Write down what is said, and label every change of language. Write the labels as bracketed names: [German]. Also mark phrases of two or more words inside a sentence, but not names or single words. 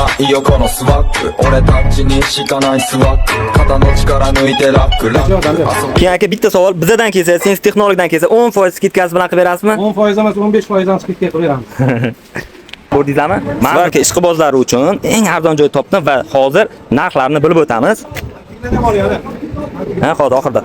[Japanese] よこのスワッグ俺たちにしかないスワッグ肩の力抜いてラックラック [Uzbek] Keyin aka bitta savol, bizdan kelsa, siz texnologdan kelsa 10% skitkasi bilan qilib berasizmi? 10% emas, 15% skitka qilib beramiz. Ko'rdingizmi? Marka ishqibozlari uchun eng arzon joy topdim va hozir narxlarni bilib o'tamiz. Ha, hozir oxirida.